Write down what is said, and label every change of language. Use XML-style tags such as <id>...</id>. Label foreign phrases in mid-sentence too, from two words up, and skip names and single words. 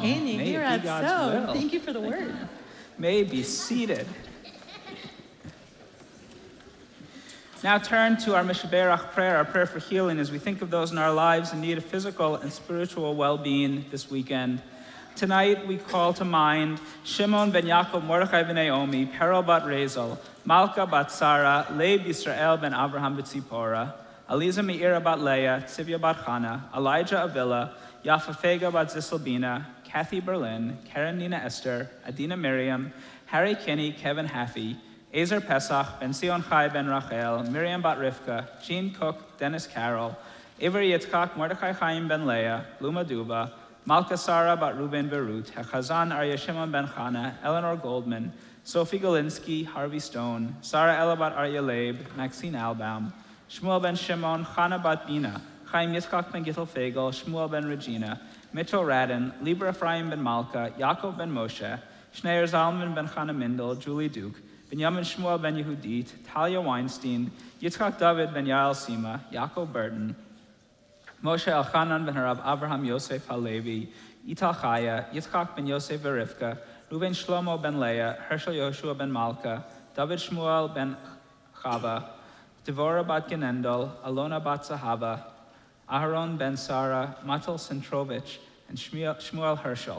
<en>Can you hear it so? Thank you for the word. May be seated. Now turn to our Mishaberach prayer, our prayer for healing, as we think of those in our lives in need of physical and spiritual well-being this weekend. Tonight we call to mind Shimon ben Yaakov, Mordechai ben Naomi, Perel bat Rezel, Malka bat Sarah, Leib Yisrael ben Abraham b'Tzipora, Aliza Meira bat Leah, Tzivya bat Chana, Elijah Avila, Yafa Fega bat Ziselbina, Kathy Berlin, Karen Nina Esther, Adina Miriam, Harry Kinney, Kevin Haffey, Ezer Pesach, Ben Sion Chai ben Rachel, Miriam bat Rivka, Jean Cook, Dennis Carroll, Avery Yitzchak, Mordechai Chaim ben Leah, Luma Duba, Malka Sarah bat Ruben Berut, Hechazan Arya Shimon ben Chana, Eleanor Goldman, Sophie Galinsky, Harvey Stone, Sarah Ella bat Arya Leib, Maxine Albaum, Shmuel ben Shimon, Chana bat Bina, Chaim Yitzchak ben Gittel Fagel, Shmuel ben Regina, Mitchell Radin, Libra Ephraim ben Malka, Yaakov ben Moshe, Schneier Zalman ben Chana Mindel, Julie Duke, Benjamin Shmuel ben Yehudit, Talia Weinstein, Yitzchak David ben Yael Sima, Yaakov Burton, Moshe Elchanan ben Harav Abraham Yosef Halevi, Ital Chaya, Yitzchak ben Yosef Verivka, Reuven Shlomo ben Leah, Hershel Yoshua ben Malka, David Shmuel ben Chava, Devorah bat Genendel, Alona bat Zahava, Aharon ben Sarah, Matel Centrovich, and Shmuel Herschel.</en>